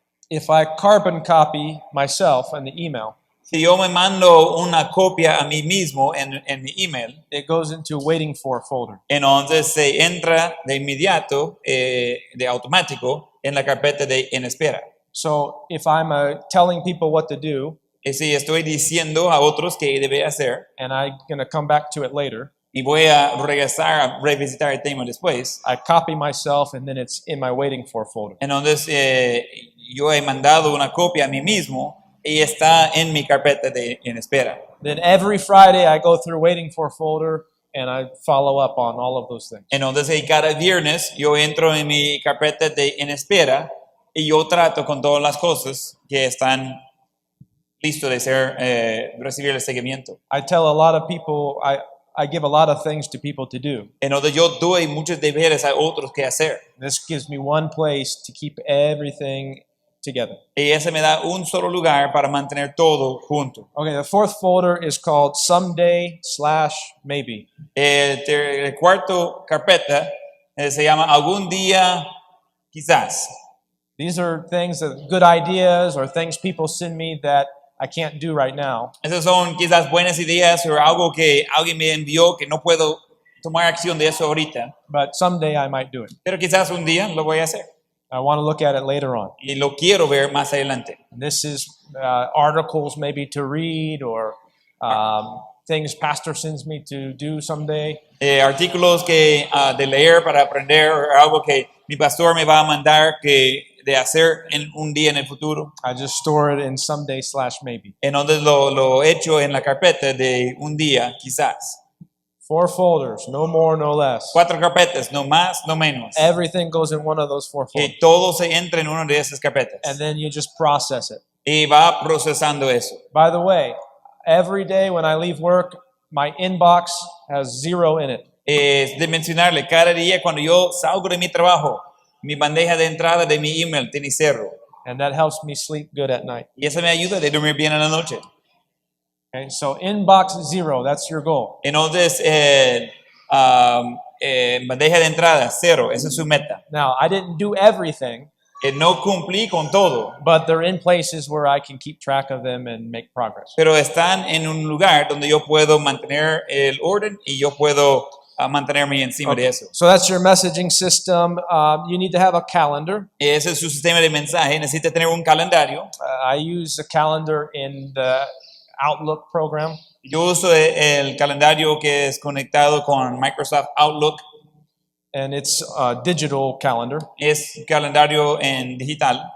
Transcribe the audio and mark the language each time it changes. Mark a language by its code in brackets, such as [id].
[en] If I carbon copy myself in the email, [es] Si yo me mando una copia a mí mismo en mi email, [en] it goes into waiting for folder. [es] entonces se entra de inmediato, de automático, en la carpeta de en espera. [en] So if I'm telling people what to do, [es] Y si estoy diciendo a otros qué debe hacer, [en] and I'm going to come back to it later, [es] y voy a regresar a revisitar el tema después, [en] I copy myself and then it's in my waiting for folder. [es] entonces yo he mandado una copia a mí mismo y está en mi carpeta de en espera. [en] Then every Friday I go through waiting for folder and I follow up on all of those things. [es] Entonces cada viernes yo entro en mi carpeta de en espera y yo trato con todas las cosas que están listos de ser recibir el seguimiento. [en] I tell a lot of people, I give a lot of things to people to do. [es] Entonces yo doy muchos deberes a otros que hacer. [en] This gives me one place to keep everything together. [es] Y ese me da un solo lugar para mantener todo junto. [en] Okay, the fourth folder is called someday/maybe. [es] El cuarto carpeta se llama algún día quizás. [en] These are things that good ideas or things people send me that I can't do right now. [es] Esas son quizás buenas ideas o algo que alguien me envió que no puedo tomar acción de eso ahorita. [en] But someday I might do it. [es] Pero quizás un día lo voy a hacer. [en] I want to look at it later on. [es] Y lo quiero ver más adelante. [en] This is articles maybe to read or things pastor sends me to do someday. [es] Artículos que de leer para aprender o algo que mi pastor me va a mandar de hacer en un día en el futuro. [en] I just store it in someday/maybe. [es] Entonces lo echo en la carpeta de un día quizás. [en] 4 folders, no more, no less. [es] 4 carpetas, no más, no menos. [en] Everything goes in one of those 4 folders. [es] Que todo se entra en una de esas carpetas. [en] And then you just process it. [es] Y va procesando eso. [en] By the way, every day when I leave work, my inbox has 0 in it. [es] Es de mencionarle, cada día cuando yo salgo de mi trabajo, mi bandeja de entrada de mi email tiene 0. [en] And that helps me sleep good at night. [es] Y eso me ayuda de dormir bien en la noche. [en] Okay, so inbox 0, that's your goal. [es] Entonces, bandeja de entrada, 0, esa es su meta. [en] Now, I didn't do everything, [es] No cumplí con todo, [en] but they're in places where I can keep track of them and make progress. [es] pero están en un lugar donde yo puedo mantener el orden y yo puedo mantenerme encima de eso. [en] So that's your messaging system. You need to have a calendar. [es] Ese es su sistema de mensaje, necesita tener un calendario. [en] I use a calendar in the Outlook program. [es] Yo uso el calendario que es conectado con Microsoft Outlook. [en] And it's a digital calendar. [es] Es calendario en digital.